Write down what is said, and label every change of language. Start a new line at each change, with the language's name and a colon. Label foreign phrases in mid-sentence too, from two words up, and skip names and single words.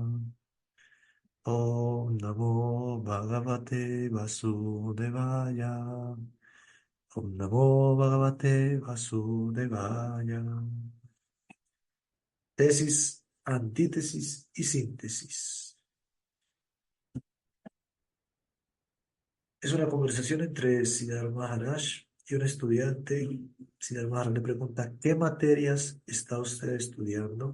Sanskrit: ॐ नमो भगवते वासुदेवाय. ॐ नमो भगवते वासुदेवाय.
Spanish: Tesis, antítesis y síntesis. Es una conversación entre Siddhartha Maharaj y un estudiante. Siddhartha Maharaj le pregunta, ¿qué materias está usted estudiando?